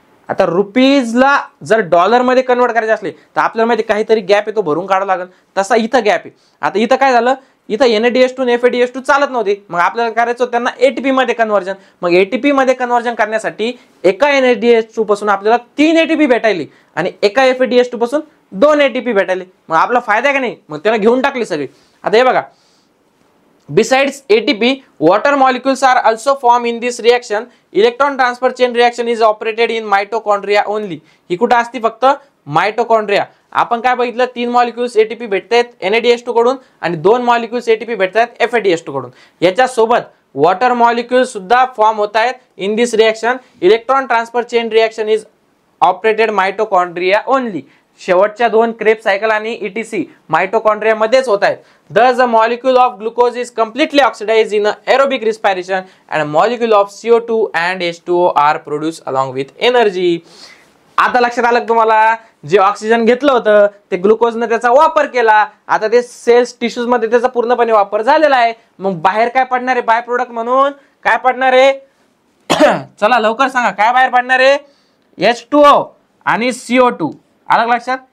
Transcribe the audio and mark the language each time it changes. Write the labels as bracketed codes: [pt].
[mr] आता रुपीजला जर डॉलर मध्ये कन्वर्ट करायचे असले तर आपल्याला माहिती काहीतरी गॅप आहे, तो भरून काढावा लागेल. तसा इथं गॅप आहे. आता इथं काय झालं? इथं NADH2 आणि FADH2 चालत नव्हते. मग आपल्याला करायचं होतं त्यांना ATP मध्ये कन्वर्जन. मग ATP मध्ये कन्वर्जन करण्यासाठी एका NADH2 पासून आपल्याला 3 ATP भेटायले आणि एका FADH2 पासून 2 ATP भेटायले. मग आपला फायदा आहे का नाही? मग त्याला घेऊन टाकले सगळे. आता हे बघा, [en] besides ATP, water molecules are also formed in this reaction. Electron transfer chain reaction is operated in mitochondria only. [mr] ही कुठं असती? फक्त माइटोकॉन्ड्रिया. आपण काय बघितलं, 3 मॉलिक्युल्स एटीपी भेटतात NADH2 कडून आणि 2 मॉलिक्युल्स एटीपी भेटतात FADH2 कडून. याच्या सोबत वॉटर मॉलिक्युल सुद्धा फॉर्म होत आहेत. [en] In this reaction electron transfer chain reaction is operated mitochondria only. [mr] शेवटच्या 2 क्रेब सायकल आणि ETC मायटोकॉन्ड्रिया मध्येच होत आहेत. [en] Thus the molecule of glucose is completely oxidized in aerobic respiration and a molecule of CO2 and H2O are produced along with energy. [mr] आता लक्षात आलं तुम्हाला, जे ऑक्सिजन घेतलं होतं ते ग्लुकोजने त्याचा वापर केला. आता ते सेल्स टिश्यूज मध्ये त्याचा पूर्णपणे वापर झालेला आहे. मग बाहेर काय पडणार आहे बाय प्रोडक्ट म्हणून? काय पडणार आहे? चला लवकर सांगा, काय बाहेर पडणार आहे? H2O आणि CO2. आलं लक्षात?